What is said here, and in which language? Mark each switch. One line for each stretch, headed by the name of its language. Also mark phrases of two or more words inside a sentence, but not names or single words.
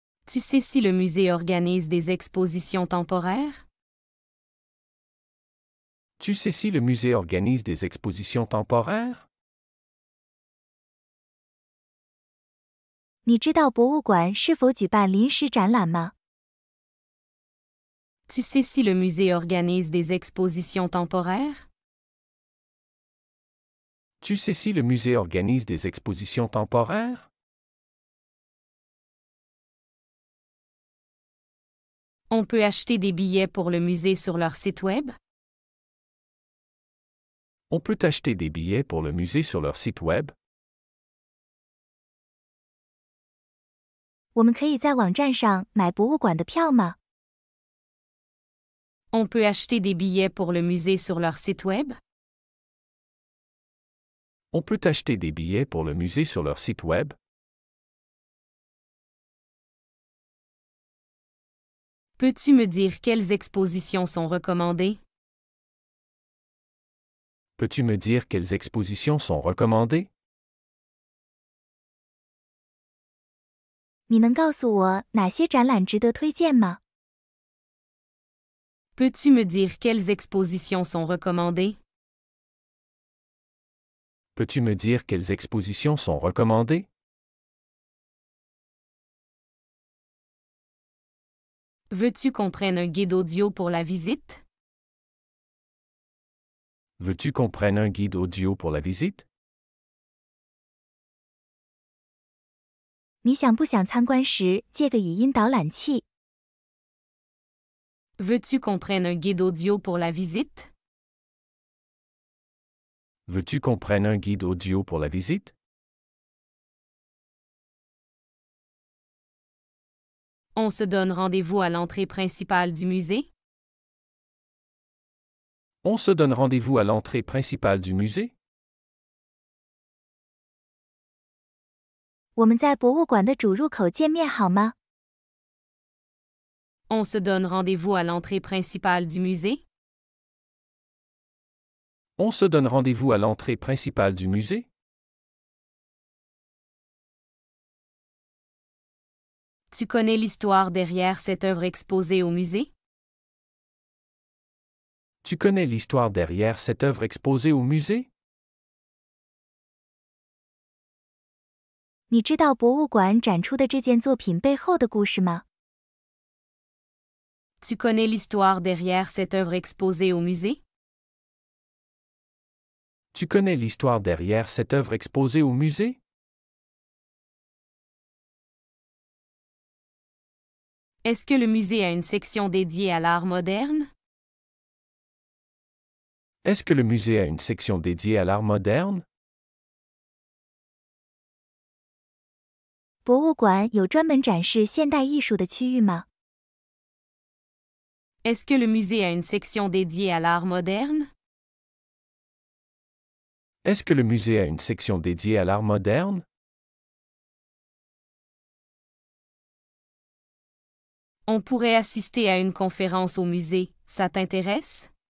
French: Tu sais si le musée organise des expositions temporaires? Tu sais si le musée organise des expositions temporaires?
Chinese: 你知道博物馆是否举办临时展览吗？
French: Tu sais si le musée organise des expositions temporaires? Tu sais si le musée organise des expositions temporaires? On peut acheter des billets pour le musée sur leur site web? On peut acheter des billets pour le musée sur leur site web?
Chinese: 我们可以在网站上买博物馆的票吗？
French: On peut acheter des billets pour le musée sur leur site web? On peut acheter des billets pour le musée sur leur site web? Peux-tu me dire quelles expositions sont recommandées? Peux-tu me dire quelles expositions sont recommandées?
Chinese: 你能告诉我哪些展览值得推荐吗？
French: Peux-tu me dire quelles expositions sont recommandées? Peux-tu me dire quelles expositions sont recommandées? Veux-tu qu'on prenne un guide audio pour la visite? Veux-tu qu'on prenne un guide audio pour la visite?
Chinese: 你想不想参观时借个语音导览器？
French: Veux-tu qu'on prenne un guide audio pour la visite? Veux-tu qu'on prenne un guide audio pour la visite? On se donne rendez-vous à l'entrée principale du musée? On se donne rendez-vous à l'entrée principale du musée?
Chinese: 我们在博物馆的主入口见面好吗？
French: On se donne rendez-vous à l'entrée principale du musée? On se donne rendez-vous à l'entrée principale du musée? Tu connais l'histoire derrière cette œuvre exposée au musée? Tu connais l'histoire derrière cette œuvre exposée au musée?
Chinese: 你知道博物馆展出的这件作品背后的故事吗？
French: Tu connais l'histoire derrière cette œuvre exposée au musée? Tu connais l'histoire derrière cette œuvre exposée au musée? Est-ce que le musée a une section dédiée à l'art moderne? Est-ce que le musée a une section dédiée à l'art moderne?
Chinese: 博物馆有专门展示现代艺术的区域吗？
French: Est-ce que le musée a une section dédiée à l'art moderne? Est-ce que le musée a une section dédiée à l'art moderne? On pourrait assister à une conférence au musée, ça t'intéresse?